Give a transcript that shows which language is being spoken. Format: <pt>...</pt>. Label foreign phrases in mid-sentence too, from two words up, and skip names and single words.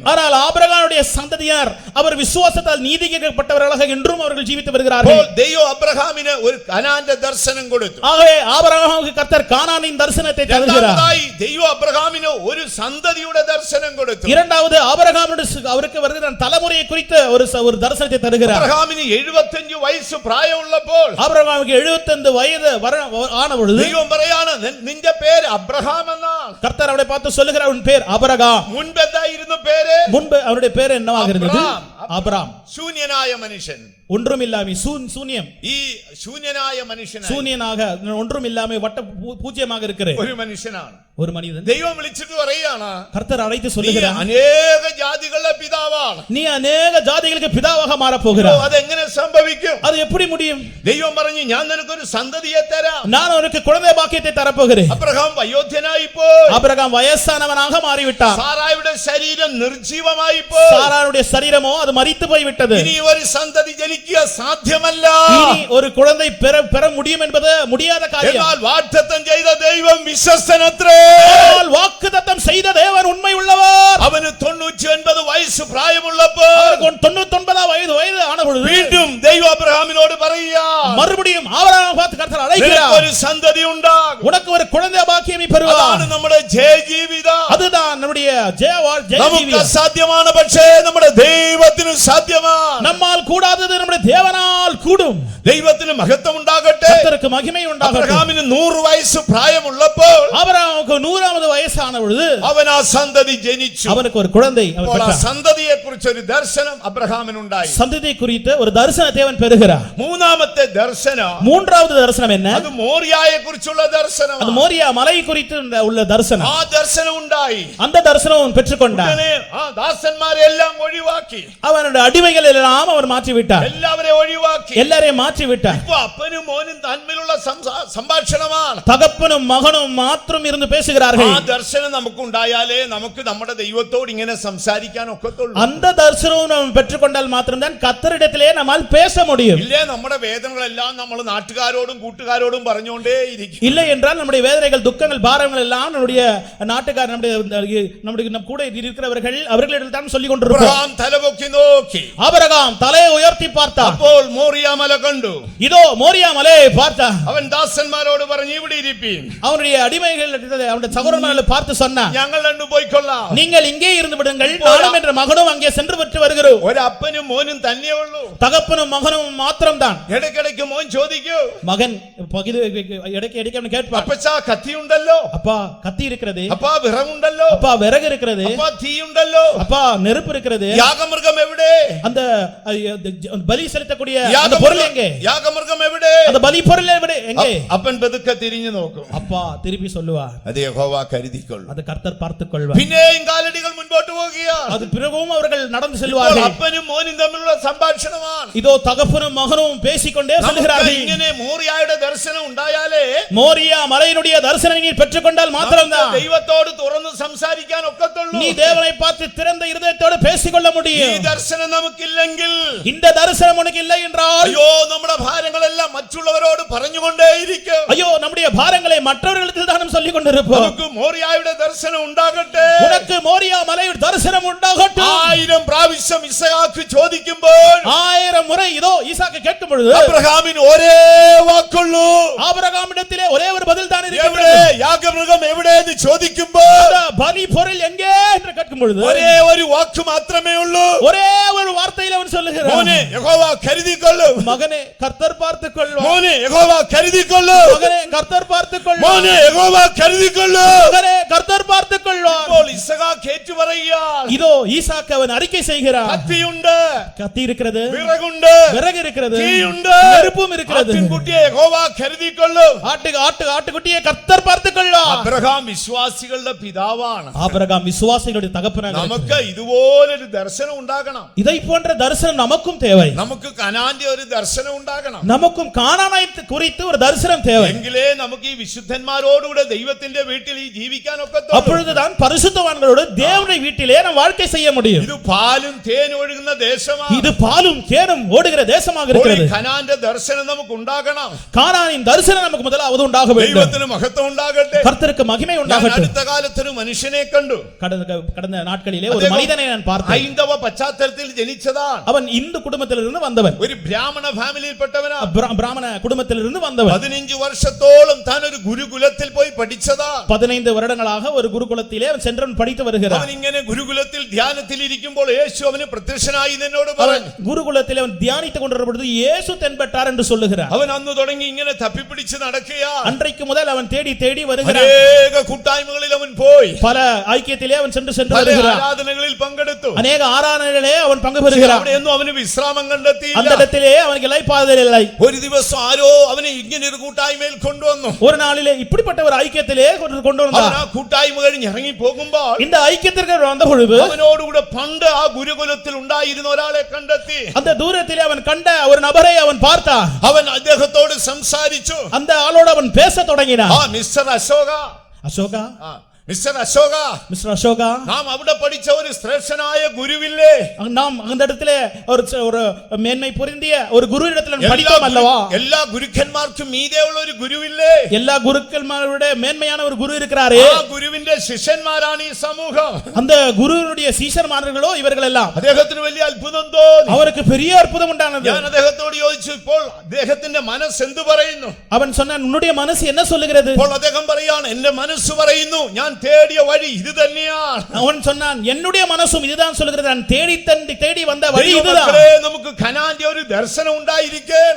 <ta>ஆனால் ஆபிரகாமுடைய சந்ததியார் அவர் விசுவாசத்தால் நீதிக்கப்பட்டவர்களாக இன்றும் அவர்கள் ஜீவித்து வருகிறார்கள்.</ta> <ml>ദൈവം അബ്രഹാമിന് ഒരു കനാന്റെ ദർശനം കൊടുത്തു.</ml> <ta>ஆகவே ஆபிரகாமுக்கு கர்த்தர் கானானின் தரிசனத்தை தருகிறார்.</ta> <ml>ദൈവം അബ്രഹാമിന് ഒരു സന്തതിയുടെ ദർശനം കൊടുത്തു.</ml> <ta>இரண்டாவது ஆபிரகாமுடைய அவருக்கு வருகிற தலைமுறையை குறித்து ஒரு தரிசனத்தை தருகிறார்.</ta> <ml>അബ്രഹാമിന് 75 വയസ്സ് പ്രായമുള്ളപ്പോൾ</ml> <ta>ஆபிரகாமுக்கு 75 வயது ஆன பொழுது</ta> <ml>ദൈവം പറയാണ് നിന്റെ പേര് അബ്രഹാം എന്നാണ്.</ml> <ta>கர்த்தர் அவரை பார்த்து சொல்லுகிறார் உன் பேர் ஆபிரகாம்.</ta> <ml>മുൻപ് എന്തായിരുന്നു പേര്?</ml> <ta>முன்பு அவருடைய பேர் என்னவாக இருந்தது? ஆபிரகாம்.</ta> <ml>ശൂന്യനായ മനുഷ്യൻ.</ml> <ta>ஒன்றுமில்லாமை சூன்யம்.</ta> <ml>ഈ ശൂന്യനായ മനുഷ്യൻ</ml> <ta>சூன்யனாக ஒன்றுமில்லாமை வட்ட பூஜ்யமாக இருக்கிற</ta> <ml>ഒരു മനുഷ്യനാണ്.</ml> <ta>ஒரு மனிதன்</ta> <ml>ദൈവം വിളിച്ചിട്ട് പറയാണ്</ml> <ta>கர்த்தர் அழைத்து சொல்லுகிறார்</ta> <ml>അനേക ജാതികളുടെ പിതാവാണ്.</ml> <ta>நீ</ta> <ml>അനേക ജാതികൾക്ക് പിതാവാக</ml> <ta>മാറப் போகிறாய்.</ta> <ml>അതെങ്ങനെ സംഭവിക്കും?</ml> <ta>அது எப்படி முடியும்?</ta> <ml>ദൈവം പറഞ്ഞു ഞാൻ നിനക്കൊരു സന്തതിയെ തരാം.</ml> <ta>நான் உனக்கு குழந்தை பாக்கியத்தை தரப்போகிறேன்.</ta> <ml>അബ്രഹാം വയോധ്യനായി പോയി.</ml> <ta>ஆபிரகாம் வயசானவனாக மாறிவிட்டார்.</ta> <ml>സാറായുടെ ശരീരം നിർജീവമായി പോയി.</ml> <ta>சாராளுடைய சரீரமோ அது மரித்து போய் விட்டது.</ta> <ml>ഇനി ഒരു സന്തതി ജനിക്കുക സാധ്യമല്ല.</ml> <ta>இனி ஒரு குழந்தை பெற முடியும் என்பது முடியாத காரியம்.</ta> <ml>എന്നാൽ വാഗ്ദത്തം ചെയ്ത ദൈവം വിശ്വസ്തനത്രേ.</ml> <ta>வாக்குத்தத்தம் செய்த தேவன் உண்மை உள்ளவர்.</ta> <ml>അവന് 99 വയസ്സ് പ്രായമുള്ളപ്പോൾ</ml> <ta>99 வயது ஆன பொழுது</ta> <ml>വീണ്ടും ദൈവം അബ്രഹാമിനോട് പറയുക</ml> <ta>மறுபடியும் ஆபிரகாமை பார்த்து கர்த்தர் அழைக்கிறார்.</ta> <ml>ഒരു സന്തതി ഉണ്ടാകും.</ml> <ta>உனக்கு ஒரு குழந்தை பாக்கியம் பெறுவார்.</ta> <ml>അതാണ് നമ്മുടെ ജയജീവിതം.</ml> <ta>அதுதான் நம்முடைய ஜெய</ta> <ml>നമുക്ക്</ml> <ta>ஜீவியம்.</ta> <ml>അസാധ്യമാണ്, പക്ഷേ നമ്മുടെ ദൈവത്തിന് സാധ്യമാണ്.</ml> <ta>நம்மால் கூடாதது நம்முடைய தேவனால் கூடும்.</ta> <ml>ദൈവത്തിന് മഹത്വം ഉണ്ടാകട്ടെ.</ml> <ta>கர்த்தருக்கு மகிமை உண்டாகட்டும்.</ta> <ml>അബ്രഹാമിന് 100 വയസ്സ് പ്രായമുള്ളപ്പോൾ</ml> <ta>ஆபிரகாமுக்கு 100வது வயசான பொழுது</ta> <ml>അവൻ ആ സന്തതി ജനിച്ചു.</ml> <ta>அவனுக்கு ஒரு குழந்தை அவர்</ta> <ml>അപ്പോൾ ആ</ml> <ta>பெற்றார்.</ta> <ml>സന്തതിയെ കുറിച്ച് ഒരു ദർശനം അബ്രഹാമിനുണ്ടായി.</ml> <ta>சந்ததி குறித்து ஒரு தரிசனத்தை அவன் பெறுகிறார்.</ta> <ml>മൂന്നാമത്തെ ദർശനം,</ml> <ta>மூன்றாவது தரிசனம் என்ன?</ta> <ml>അത് മോറിയായെ കുറിച്ചുള്ള</ml> <ta>அது</ta> <ml>ദർശനം.</ml> <ta>மோரியா மலை குறித்து உள்ள தரிசனம்.</ta> <ml>ആ ദർശനം ഉണ്ടായി.</ml> <ta>அந்த தரிசனம் அவன் பெற்றுக்கொண்டார்.</ta> <ml>ഉടനെ ആ ദാസന്മാരെ എല്ലാം ഒഴിവാക്കി,</ml> <ta>அவனுடைய அடிமைகள் எல்லாம் அவர் மாற்றி விட்டார்.</ta> <ml>എല്ലാവരെയും ഒഴിവാക്കി.</ml> <ta>எல்லாரையும் மாற்றி விட்டார்.</ta> <ml>ഇപ്പോ അപ്പനും മോനും തമ്മിലുള്ള സംഭാഷണമാണ്.</ml> <ta>தகப்பனும் மகனும் மாத்திரம் இருந்து பேசுகிறார்கள்.</ta> <ml>ആ ദർശനം നമുക്കുണ്ടായാലേ നമുക്ക് നമ്മുടെ ദൈവത്തോട് ഇങ്ങനെ സംസാരിക്കാൻ ഒക്കത്തുള്ളൂ.</ml> <ta>அந்த தரிசனம் நாம் பெற்றுக்கொண்டால் மாத்திரம்தான் கர்த்தரிடத்திலே நம்மால் பேச முடியும்.</ta> <ml>ഇല്ലേ നമ്മുടെ വേദനകളെല്ലാം നമ്മൾ നാട്ടുകാരോടും കൂട്ടുകാരോടും പറഞ്ഞുകൊണ്ടേ ഇരിക്കും.</ml> <ta>இல்லை என்றால் நம்முடைய வேதனைகள் துக்கங்கள் பாரங்கள் எல்லாம் நம்முடைய நாட்டுக்கார் நம்முடைய நம் கூட இருக்கிறவர்கள் அவர்களிடம் தான் சொல்லிக் கொண்டிருப்போம்.</ta> <ml>അബ്രഹാം തലപൊക്കി നോക്കി.</ml> <ta>ஆபிரகாம் தலையை உயர்த்தி பார்த்தார்.</ta> <ml>അപ്പോൾ മോറിയ മല കണ്ടു.</ml> <ta>இதோ மோரியா மலையை பார்த்தார்.</ta> <ml>അവൻ ദാസന്മാരോട് പറഞ്ഞു, ഇവിടെ ഇരിപ്പീൻ.</ml> <ta>அவனுடைய அடிமைகள் அவனுடைய சகோதரர்களை பார்த்து சொன்னார்,</ta> <ml>ഞങ്ങൾ രണ്ടു പോയിക്കൊള്ളാം.</ml> <ta>நீங்கள் இங்கே இருந்து விடுங்கள், நானும் என்ற மகனும் அங்கே சென்று விட்டு வருகிறோம்.</ta> <ml>ഒരപ്പനും മോനും തന്നെ ഉള്ളൂ.</ml> <ta>தகப்பனும் மகனும் மாத்திரம்தான்.</ta> <ml>ഇടയ്ക്കിടയ്ക്ക് മോൻ ചോദിക്കൂ,</ml> <ta>மகன் இடைக்கு அவன் கேட்பார்,</ta> <ml>അപ്പച്ചാ കത്തിയുണ്ടല്ലോ,</ml> <ta>அப்பா கத்தி இருக்கிறது,</ta> <ml>അപ്പാ വിറകുണ്ടല്ലോ,</ml> <ta>அப்பா விறகு இருக்கிறது,</ta> <ml>അപ്പാ തീയുണ്ടല്ലോ,</ml> <ta>அப்பா நெருப்பு இருக்கிறது,</ta> <ml>യാഗമൃഗം എവിടെ?</ml> <ta>அந்த பலி செலுத்தக்கூடிய அந்த பொருள் எங்கே?</ta> <ml>യാഗമൃഗം എവിടെ?</ml> <ta>அந்த பலி பொருள் எங்கே?</ta> <ml>അപ്പൻ പതുക്കെ തിരിഞ്ഞു നോക്കും.</ml> <ta>அப்பா திருப்பி சொல்லுவார்,</ta> <ml>അത് യഹോവ കരുതിക്കൊള്ളും.</ml> <ta>அது கர்த்தர் பார்த்துக் கொள்வார்.</ta> <ml>പിന്നെയും കാലടികൾ മുൻപോട്ട് പോകുകയാണ്.</ml> <ta>அது பிறகும் அவர்கள் நடந்து செல்வார்கள்.</ta> <ml>അപ്പനും മോനും തമ്മിലുള്ള സംഭാഷണമാണ്.</ml> <ta>இதோ தகப்பனும் மகனும் பேசிக்கொண்டே செல்கிறார்கள்.</ta> <ml>ഇങ്ങനെ മോറിയായുടെ ദർശനം ഉണ്ടായാലേ,</ml> <ta>மோரியா மலையினுடைய தரிசனம் நீ பெற்றுக்கொண்டால் மாத்திரம்தான்</ta> <ml>ദൈവത്തോട് തുറന്ന് സംസാരിക്കാൻ ഒക്കത്തുള്ളൂ.</ml> <ta>நீ தேவனை பார்த்து திறந்த இருதயத்தோடு பேசிக்கொள்ள</ta> <ml>ഈ</ml> <ta>முடியும்.</ta> <ml>ദർശനം നമുക്കില്ലെങ്കിൽ,</ml> <ta>இந்த தரிசனம் உனக்கு இல்லை என்றால்,</ta> <ml>അയ്യോ നമ്മുടെ ഭാരങ്ങളെല്ലാം മറ്റുള്ളവരോട് പറഞ്ഞുകൊണ്ടേയിരിക്കും.</ml> <ta>ஐயோ நம்முடைய பாரங்களை மற்றவர்களுக்கு தான் சொல்லிக் கொண்டிருப்போம்.</ta> <ml>നമുക്ക് മോറിയായുടെ ദർശനം ഉണ്ടാകട്ടെ.</ml> <ta>உனக்கு மோரியா மலைയുടെ தரிசனம் உண்டாகட்டும்.</ta> <ml>1000 പ്രാവശ്യം ഇസഹാക്ക് ചോദിക്കുമ്പോൾ</ml> <ta>1000 முறை இதோ ஈசாக்கு கேட்கும் பொழுது</ta> <ml>അബ്രഹാമിന് ഒരേ വാക്കുള്ളൂ.</ml> <ta>ஆபிரகாமிடத்திலே ஒரே ஒரு பதில் தான்</ta> <ml>എവിടെ</ml> <ta>இருக்கிறது.</ta> <ml>യാഗമൃഗം എവിടെ എന്ന് ചോദിക്കുമ്പോൾ</ml> <ta>அந்த பலி பொருள் எங்கே என்று கேட்கும் பொழுது</ta> <ml>ഒരേ ഒരു വാക്ക് മാത്രമേ ഉള്ളൂ.</ml> <ta>ஒரே ஒரு வார்த்தையில் அவன் சொல்லுகிறான்,</ta> <ml>മോനെ യഹോവ കരുതിക്കൊള്ളും.</ml> <ta>மகனே கர்த்தர் பார்த்துக் கொள்வார்.</ta> <ml>മോനെ യഹോവ കരുതിക്കൊള്ളും.</ml> <ta>மகனே கர்த்தர் பார்த்துக் கொள்வார்.</ta> <ml>മോനെ യഹോവ കരുതിക്കൊള്ളും.</ml> <ta>மகனே கர்த்தர் பார்த்துக் கொள்வார்.</ta> <ml>അപ്പോൾ ഇസഹാക്ക് ഏറ്റുപറയുകയാണ്,</ml> <ta>இதோ ஈசாக்கு அவன் அறிக்கை செய்கிறான்,</ta> <ml>കത്തിയുണ്ട്,</ml> <ta>கத்தி இருக்கிறது,</ta> <ml>വിറകുണ്ട്,</ml> <ta>விறகு இருக்கிறது,</ta> <ml>തീയുണ്ട്,</ml> <ta>நெருப்பும் இருக்கிறது.</ta> <ml>ആട്ടിൻകുട്ടിയെ യഹോവ കരുതിക്കൊള്ളും.</ml> <ta>ஆட்டுக்குட்டியை கர்த்தர் பார்த்துக் கொள்வார்.</ta> <ml>അബ്രഹാം വിശ്വാസികളുടെ പിതാവാണ്.</ml> <ta>ஆபிரகாம் விசுவாசிகளுடைய தகப்பனாக</ta> <ml>നമുക്ക്</ml> <ta>இருக்கிறார்.</ta> <ml>ഇതുപോലൊരു ദർശനം ഉണ്ടാകണം.</ml> <ta>இதை போன்ற தரிசனம் நமக்கும் தேவை.</ta> <ml>നമുക്ക് കനാന്റെ ഒരു ദർശനം ഉണ്ടാകണം.</ml> <ta>நமக்கும் கானானை குறித்து ஒரு தரிசனம் தேவை.</ta> <ml>എങ്കിലേ നമുക്ക് ഈ വിശുദ്ധന്മാരോടുകൂടെ ദൈവത്തിന്റെ വീട്ടിൽ ഈ ജീവിക്കാൻ ഒക്കത്തുള്ളൂ.</ml> <ta>அப்பொழுதுதான் பரிசுத்தவான்களோடு தேவனுடைய வீட்டிலே நாம் வாழ்க்கை செய்ய முடியும்.</ta> <ml>ഇത് പാലും തേനും ഒഴുകുന്ന ദേശമാണ്.</ml> <ta>இது பாலும் தேனும் ஓடுகிற தேசமாக</ta> <ml>അപ്പോൾ ഈ</ml> <ta>இருக்கிறது.</ta> <ml>കനാന്റെ ദർശനം നമുക്ക് ഉണ്ടാകണം.</ml> <ta>கானானின் தரிசனம் நமக்கு முதலாவது உண்டாக வேண்டும்.</ta> <ml>ദൈവത്തിന് മഹത്വം ഉണ്ടാകട്ടെ.</ml> <ta>கர்த்தருக்கு மகிமை</ta> <ml>ഞാൻ</ml> <ta>உண்டாகட்டும்.</ta> <ml>അടുത്ത കാലത്തൊരു മനുഷ്യനെ കണ്ടു.</ml> <ta>கடந்த நாட்களிலே ஒரு மனிதனை நான் பார்த்தேன்.</ta> <ml>ഹൈന്ദവ പശ്ചാത്തലത്തിൽ ജനിച്ചതാണ്.</ml> <ta>அவன் இந்து குடும்பத்திலிருந்து வந்தவன்,</ta> <ml>ഒരു ബ്രാഹ്മണ ഫാമിലിയിൽപ്പെട്ടവനാ.</ml> <ta>பிராமண குடும்பத்திலிருந்து வந்தவன்.</ta> <ml>15 വർഷത്തോളം താൻ ഒരു ഗുരുകുലത്തിൽ പോയി പഠിച്ചതാ.</ml> <ta>15 வருடங்களாக ஒரு குருகுலத்திலே அவன் சென்றவன் படித்து வருகிறான்.</ta> <ml>അവൻ ഇങ്ങനെ ഗുരുകുലത്തിൽ ധ്യാനത്തിൽ ഇരിക്കുമ്പോൾ യേശു അവന് പ്രത്യക്ഷനായി എന്നോട്</ml> <ta>அவன்</ta> <ml>പറഞ്ഞു.</ml> <ta>குருகுலத்திலே அவன் தியானித்துக் கொண்டிருந்த பொழுது இயேசு தென்பட்டார் என்று சொல்லுகிறார்.</ta> <ml>അവൻ അന്ന് തുടങ്ങി ഇങ്ങനെ തപ്പിപ്പിടിച്ച് നടക്കുകയാ.</ml> <ta>அன்றைக்கு முதல் அவன் தேடி தேடி வருகிறான்.</ta> <ml>അനേക കൂട്ടായ്മകളിൽ അവൻ പോയി.</ml> <ta>பல ஐக்கியத்திலே அவன் சென்று</ta> <ml>പല</ml> <ta>வருகிறான்.</ta> <ml>ആരാധനകളിൽ പങ്കെടുത്തു.</ml> <ta>அநேக ஆராதனைகளிலே அவன் பங்கு பெறுகிறான்.</ta> <ml>അവിടെയൊന്നും അവന് വിശ്രാമം കണ്ടെത്തിയില്ല.</ml> <ta>அந்த இடத்திலே அவனுக்கு இளைப்பாறுதல் இல்லை.</ta> <ml>ഒരു ദിവസം ആരോ അവനെ ഇങ്ങനെ ഒരു കൂട്ടായ്മയിൽ കൊണ്ടുവന്നു.</ml> <ta>ஒரு நாளிலே இப்படிப்பட்ட ஒரு ஐக்கியத்திலே கொண்டு</ta> <ml>അവൻ</ml> <ta>வந்தார்.</ta> <ml>ആ കൂട്ടായ്മ കഴിഞ്ഞ് ഇറങ്ങി പോകുമ്പോൾ</ml> <ta>இந்த ஐக்கியத்திற்கு வந்த பொழுது</ta> <ml>അവനോടുകൂടെ പണ്ട് ആ ഗുരുകുലത്തിൽ ഉണ്ടായിരുന്ന ഒരാളെ കണ്ടെത്തി.</ml> <ta>அந்த தூரத்திலே அவன் கண்ட ஒரு நபரை அவன் பார்த்தான்.</ta> <ml>അവൻ അദ്ദേഹത്തോട് സംസാരിച്ചു.</ml> <ta>அந்த ஆளோடு அவன் பேச தொடங்கினான்.</ta> <ml>ആ മിസ്റ്റർ അശോക,</ml> <ta>அசோகா,</ta> <ml>മിസ്റ്റർ അശോക,</ml> <ta>மிஸ்டர் அசோகா,</ta> <ml>നാം അവിടെ പഠിച്ച ഒരു ശ്രേഷ്ഠനായ ഗുരുവില്ലേ?</ml> <ta>நாம் அந்த இடத்துல ஒரு மேன்மை பொருந்திய ஒரு குரு இடத்துல படித்தோம் அல்லவா?</ta> <ml>എല്ലാ ഗുരുക്കന്മാർക്കും മീതെയുള്ള ഒരു ഗുരുവില്ലേ?</ml> <ta>எல்லா குருக்களுடைய மேன்மையான ஒரு குரு இருக்கிறாரே,</ta> <ml>ആ ഗുരുവിന്റെ ശിഷ്യന്മാരാണ് ഈ സമൂഹം.</ml> <ta>அந்த குருவினுடைய சீஷர்மார்களோ இவர்கள் எல்லாம்.</ta> <ml>അദ്ദേഹത്തിന് വലിയ അത്ഭുതം തോന്നി.</ml> <ta>அவருக்கு பெரிய அற்புதம் உண்டானது.</ta> <ml>ഞാൻ അദ്ദേഹത്തോട് ചോദിച്ചു, ഇപ്പോൾ അദ്ദേഹത്തിന്റെ മനസ്സ് എന്തു പറയുന്നു?</ml> <ta>அவன் சொன்னான், உன்னுடைய மனசு என்ன சொல்லுகிறது?</ta> <ml>അപ്പോൾ അദ്ദേഹം പറയാണ്, എന്റെ മനസ്സ് പറയുന്നു, ഞാൻ തേടിയ വഴി ഇത് തന്നെയാണ്.</ml> <ta>அவன் சொன்னான், என்னுடைய மனசும் இதுதான் சொல்லுகிறது, நான் தேடி வந்த வழி இதுதான்.</ta> <ml>ദൈവമക്കളെ, നമുക്ക് കനാന്റെ ഒരു ദർശനം ഉണ്ടായിരിക്കണം.</ml>